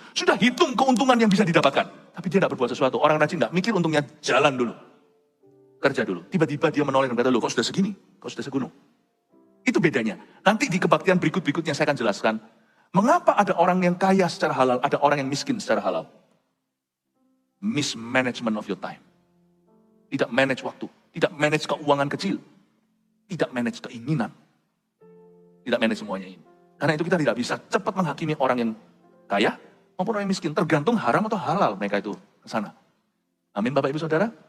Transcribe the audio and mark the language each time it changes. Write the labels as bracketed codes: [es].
[id] Sudah hitung keuntungan yang bisa didapatkan. Tapi dia tidak berbuat sesuatu. Orang rajin tidak mikir untungnya, jalan dulu. Kerja dulu. Tiba-tiba dia menoleh dan berkata, loh kok sudah segini? Kok sudah segunung? Itu bedanya. Nanti di kebaktian berikut-berikutnya saya akan jelaskan. Mengapa ada orang yang kaya secara halal, ada orang yang miskin secara halal? [en] Mismanagement of your time. [id] Tidak manage waktu. Tidak manage keuangan kecil. Tidak manage keinginan. Tidak manage semuanya ini. Karena itu kita tidak bisa cepat menghakimi orang yang kaya maupun orang yang miskin. Tergantung haram atau halal mereka itu ke sana. Amin Bapak Ibu Saudara.